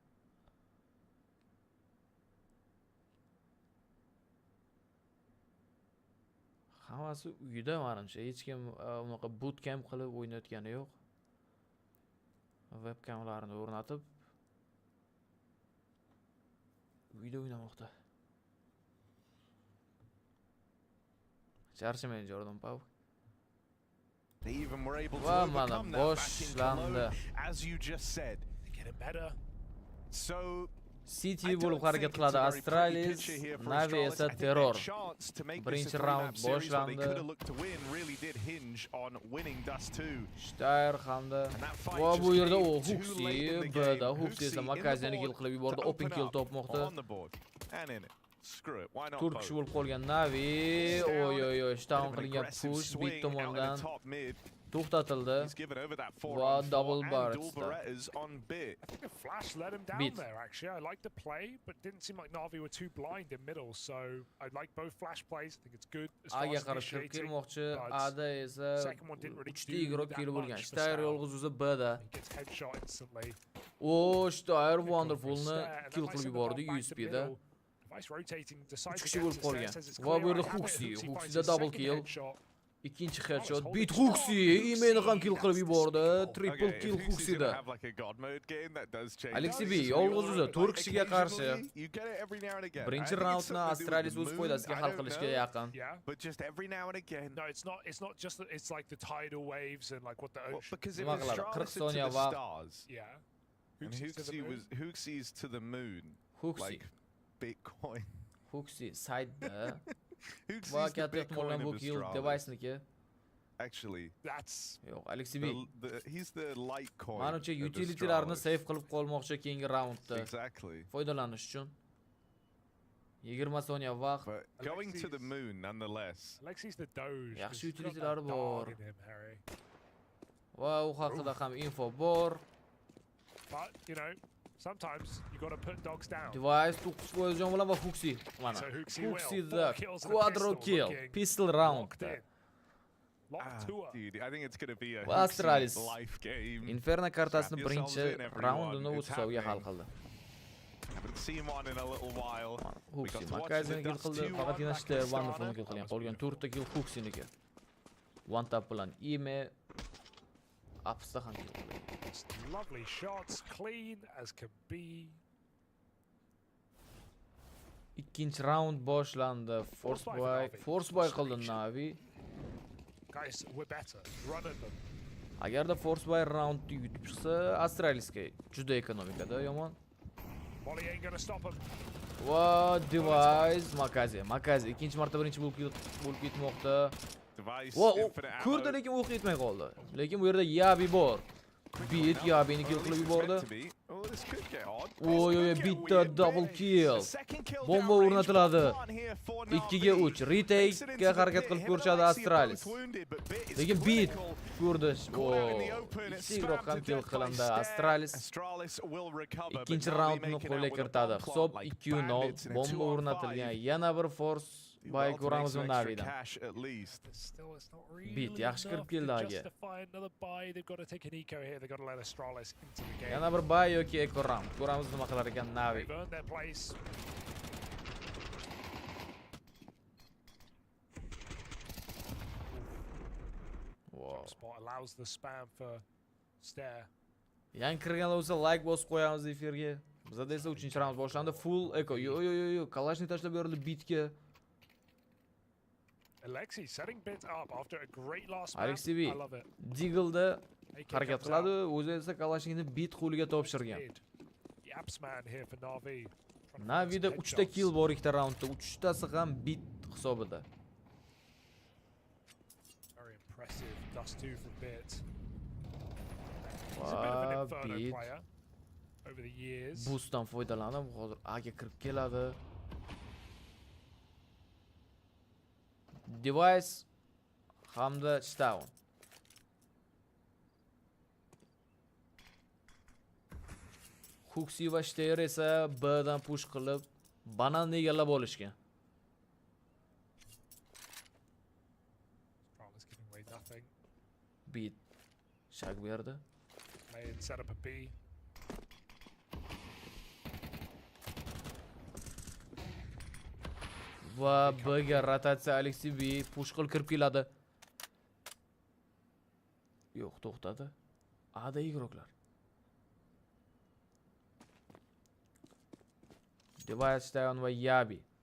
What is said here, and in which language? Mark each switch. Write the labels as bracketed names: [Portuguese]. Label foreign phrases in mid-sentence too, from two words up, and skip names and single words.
[Uzbek] Hammasi uyda menimcha, hech kim unaqa bootcamp qilib o'ynayotgani yo'q. Webkamlarni o'rnatib uyda o'ynamoqda. Charchamaydi Jordan Pau. [English] They even were able to [Uzbek] Va [English] overcome [Uzbek] mana [English] that back in [Uzbek] boshlandi. [English] Cologne, as you just said. Getting better. So [Uzbek] City bo'lib harakat qiladi Astralis, Navi esa terror. Birinchi round boshlandi. Steyr hamda va bu yerda o Huxi, Bda Huxi esa Makaziyani kill qilib yubordi, [English] open kill [Uzbek] topmoqda. 4 kishi bo'lib qolgan Navi, oy, shtaun qilingan push bit tomonidan to'xtatildi. [English] Va double burst. I think the flash let him down there, actually. I like the play, but didn't seem like Navi were too blind in middle, so I like both flash plays. I think it's good as far [Uzbek] Aga [English] as [Uzbek] qarab [English] initiating, [Uzbek] kirmoqchi, [English] but [Uzbek] Ada esa [English] second one didn't really [Uzbek] 3 [English] do [Uzbek] igroq [English] that [Uzbek] kill bo'lgan. [English] much for [Uzbek] Steyr [English] Stown. [Uzbek] yolg'iz o'zi Bda. [English] He gets headshot instantly. [Uzbek] O Steyr Wonderfulni [English] Steyr, and [Uzbek] kill [English] then [Uzbek] qilib Vice yubordi [English] back to [Uzbek] USP-da. [English] middle. Vice rotating, decides [Uzbek] 3 [English] to [Uzbek] kishi [English] get [Uzbek] bo'lib [English] to Steyr, [Uzbek] qolgan. [English] says it's [Uzbek] Va bu [English] clear [Uzbek] yerda [English] out. [Uzbek] Huxi, [English] Huxi finds [Uzbek] Huxida [English] his [Uzbek] double [English] second [Uzbek] kill. [English] headshot. [Uzbek] Ikkinchi headshot. Beat Huxi, imeni ham kill qilib yubordi. [English] Triple kill [Uzbek] Huxida. Alexi B yolg'iz o'zi 4 kishiga qarshi. Birinchi raundni Astralis o'z foydasiga hal qilishga yaqin. [English] Yeah. But just every now and again. No, it's not just that, it's like the tidal waves and like what the Well, ocean. because if [Uzbek] Nima qiladi? [English] Astralis [Uzbek] 40 [English] is to [Uzbek] soniya [English] the [Uzbek] vaqt. [English] stars, Yeah. and Huxi's to the moon. Huxi's to the moon, Huxi, like Bitcoin. [Uzbek] Huxi side'da. [English] Huxi's [Uzbek] Va [English] the [Uzbek] katta ehtimol [English] Bitcoin [Uzbek] bilan bu [English] of [Uzbek] kill [English] Astralis. [Uzbek] device'niki. [English] Actually, That's [Uzbek] Yo'q, Alexi B. [English] he's the Litecoin. [Uzbek] Menimcha [English] of [Uzbek] utilitylarni [English] Astralis. [Uzbek] save qilib qolmoqchi keyingi raundda. [English] Exactly. [Uzbek] Foydalanish uchun. 20 soniya vaqt. [English] But going to the moon, nonetheless. Alexi's the Doge. [Uzbek] Yaxshi [English] He's got that [Uzbek] utility'lari bor. [English] dog in him, Harry. [Uzbek] Va u haqida ham info bor. [English] But you know, sometimes you got to put dogs down. [Uzbek] Device 9% jon bilan va Huxi. Mana. [English] So Huxi will. [Uzbek] Huxida [English] 4 kills and a [Uzbek] quadro [English] pistol [Uzbek] kill. [English] looking Pistol round. locked in. Locked to her. Dude, I think it's going to be a [Uzbek] Va Astralis [English] life game. [Uzbek] Inferno kartasini [English] Strap yourselves [Uzbek] birinchi [English] in, everyone. [Uzbek] raundini [English] It's [Uzbek] o'z hisobiga hal [English] happening. [Uzbek] qildi. [English] Haven't seen one in a little while. We got [Uzbek] Huxi [English] to watch [Uzbek] Makaziyani [English] the [Uzbek] kill [English] Dust [Uzbek] qildi, [English] 2-1 [Uzbek] faqatgina [English] back [Uzbek] Steyr [English] in [Uzbek] Wonderfulni [English] Astana. [Uzbek] kill qilgan. Qolgan 4 ta kill Huxiniki. [English] One tap [Uzbek] bilan Ime Apsda ham kill qilgan. [English] Just lovely shots, clean as can be. [Uzbek] Ikkinchi round boshlandi. Force boy qildi Navi. [English] Guys, we're better. Run at them. [Uzbek] Agarda Force boy roundni yutib chiqsa, Astralisga juda ekonomikada yomon. [English] Molly ain't gonna stop him. [Uzbek] Va Device Makazi ikkinchi marta birinchi bo'lib ketmoqda. [English] Device, [Uzbek] Va [English] infinite ammo. [Uzbek] ko'rdi lekin o'q yetmay qoldi. Lekin bu yerda Yabi bor. Beat Yabini kill qilib yubordi. [English] Oh, this could get odd. [Uzbek] Oy, bitta [English] double kill. [Uzbek] Bomba o'rnatiladi. 2ga 3. Retake-ga harakat qilib ko'rishadi Astralis. Lekin beat ko'rdi. Igroq ham kill qilindi Astralis. Ikkinchi raundni qo'lga kiritadi. Hisob 2-0. Bomba o'rnatilgan. Yana bir force Bay ko'ramizmi Navidan. [English] Still, it's not really [Uzbek] Bit yaxshi kirib [English] enough [Uzbek] keldi [English] to [Uzbek] agi. [English] justify another buy. They've got to take an eco here. They've got to let Astralis into the game. [Uzbek] Yana bir bay yoki eko round. Ko'ramiz nima qilar ekan Navi. [English] They've earned their place. Wow. Spot allows the spam for Stare. [Uzbek] Yangi kirganlar bo'lsa like bosib qo'yamiz efirga. Bizda esa 3-round boshlandi. Full eko. Yo. Kalashni tashlab berildi bitga. [English] Alexi setting bit up after a great last spam. Alexi B. I love it. [Uzbek] Deagle'da harakat qiladi, o'zi esa Kalashnikni bit qo'liga topshirgan. [English] Yapsman here for Navi. [Uzbek] Navida 3 ta kill bor ikkita raundda, 3 tasi ham bit hisobida. [English] Very impressive. Dust 2 for bit. He's a bit of an inferno player over the years. [Uzbek] Boostdan foydalanib, hozir A'ga kirib keladi. Device hamda Stone. Huxi va Steyr esa B'dan push qilib bananni egallab olishgan. [English] Strahler's giving away nothing. [Uzbek] Bit shak berdi. [English] Mayan set up a B. [Uzbek] Va B'ga rotatsiya Alexi B push qilib kirib keladi. Yo'q, to'xtadi. A'da igroklar. Device Stone va Yabi.